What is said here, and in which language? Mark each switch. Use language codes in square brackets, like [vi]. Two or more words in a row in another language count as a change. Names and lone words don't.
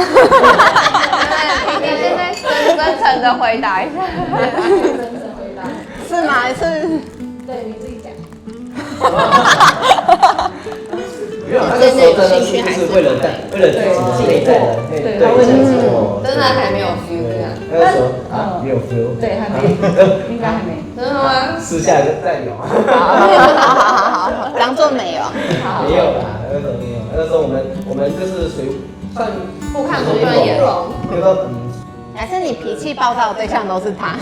[zh] 你现在真誠的回答一下。是嗎？是？对，你自己講。沒有，那個時候真的是為了自己的內在的，真的還沒有 feel 這樣。那個時候沒有 feel。對，還沒，應該還沒。真的嗎？私下再有。好，當做沒有。沒有啦，那個時候沒有。那個時候我們就是算不看不順眼。就說還是你脾氣暴躁的對象都是他？